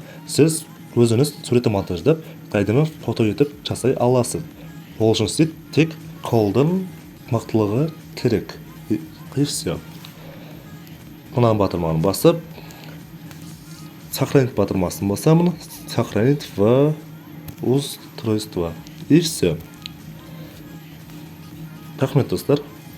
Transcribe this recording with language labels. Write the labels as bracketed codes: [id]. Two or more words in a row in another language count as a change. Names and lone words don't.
[kk] Сіз өзіңіз суретті монтаждап, әдемі фото етіп жасай аласыз. Ол үшін сізде тек қолдың мықтылығы керек. [ru] И все. [kk] Мына батырманы басып, сохранить батырмасын басамын. [ru] Сохранить в устройство. И все. [kk] Рахмет достар.